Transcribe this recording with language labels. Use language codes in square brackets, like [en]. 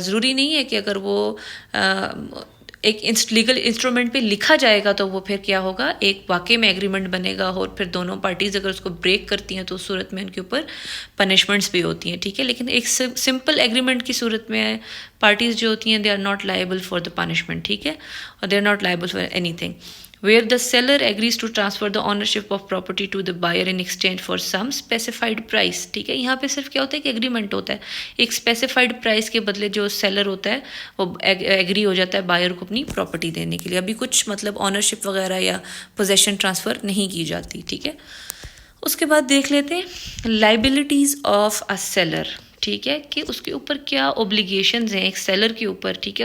[ur] ضروری نہیں ہے کہ اگر وہ ایک لیگل انسٹرومنٹ پہ لکھا جائے گا تو وہ پھر کیا ہوگا, ایک واقعے میں ایگریمنٹ بنے گا, اور پھر دونوں پارٹیز اگر اس کو بریک کرتی ہیں تو اس صورت میں ان کے اوپر پنشمنٹس بھی ہوتی ہیں, ٹھیک ہے. لیکن ایک سمپل ایگریمنٹ کی صورت میں پارٹیز جو ہوتی ہیں [en] they are not liable for the punishment, [ur] ٹھیک ہے, [en] اور they are not liable for anything. where the seller agrees to transfer the ownership of property to the buyer in exchange for some specified price, [ur] ٹھیک ہے. یہاں پہ صرف کیا ہوتا ہے کہ ایگریمنٹ ہوتا ہے, ایک اسپیسیفائڈ پرائز کے بدلے جو سیلر ہوتا ہے وہ ایگری ہو جاتا ہے بائر کو اپنی پراپرٹی دینے کے لیے. ابھی کچھ مطلب اونرشپ وغیرہ یا پوزیشن ٹرانسفر نہیں کی جاتی, ٹھیک ہے. اس کے بعد دیکھ لیتے ہیں [en] liabilities of a seller, [ur] ٹھیک ہے, کہ اس کے اوپر کیا اوبلیگیشنز ہیں ایک سیلر کے اوپر, ٹھیک ہے.